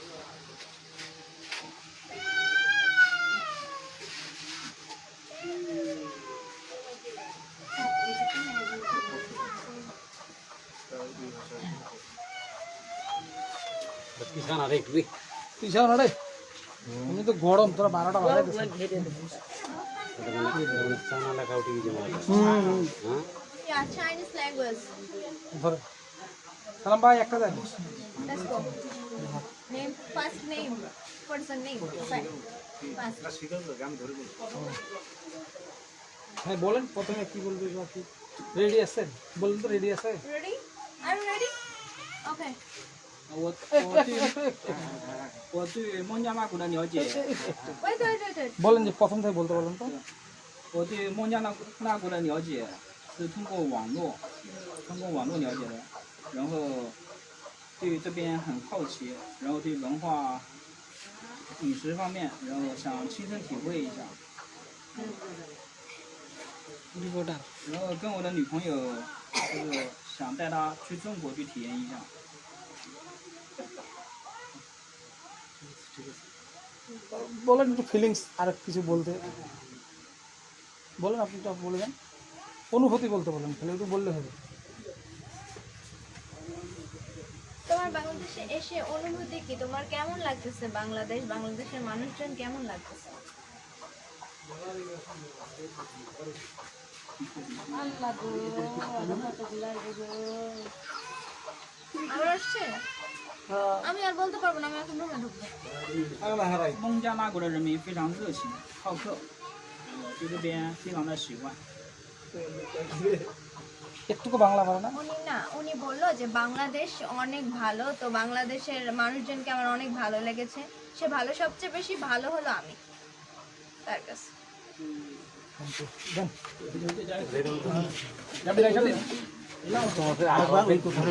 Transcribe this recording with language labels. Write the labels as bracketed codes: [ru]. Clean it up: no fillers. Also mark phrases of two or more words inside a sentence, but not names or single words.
[bn] পিছাও না রে, আমি তো গরম, তোরা 12টা বাজে [en] Yeah, Chinese language. [bn] ধরে সালাম ভাই একটা দেন। [en] Let's go. Name, first name, person name. Right. First. [bn] হ্যাঁ বলেন, প্রথমে কি বলবে বাকি? রেডি আছেন? বলুন তো রেডি আছে? [en] Ready? Are you ready? Okay. [zh] 我对孟加拉国的了解， [en] Wait. [bn] বলেন যে প্রথম থেকে বলতে বলেন তো। [zh] 我对孟加拉国的了解是通过网络了解的，然后对这边很好奇，然后对文化、饮食方面，然后想亲身体会一下，然后跟我的女朋友就是想带她去中国去体验一下。 [bn] বলেন একটু ফিলিংস, আর কিছু বলতে বলেন, আপনি তো বলবেন অনুভূতি বলতে বলেন, খালি একটু বললে হবে। তোমার বাংলাদেশে এসে অনুভূতি কি, তোমার কেমন লাগতেছে বাংলাদেশ, বাংলাদেশের মানুষজন কেমন লাগতেছে? আমার আসছে, আমি আর বলতে পারবো না, আমি এখন রুমে ঢুকবো। [zh] 孟加拉国的人民非常热情好客，对这边非常的喜欢。 [bn] একটুকু বাংলা পারে না? উনি বললো যে বাংলাদেশ অনেক ভালো, তো বাংলাদেশের মানুষজনকে আমার অনেক ভালো লেগেছে। সে ভালো, সবচেয়ে বেশি ভালো হলো আমি তার কাছে। দেন।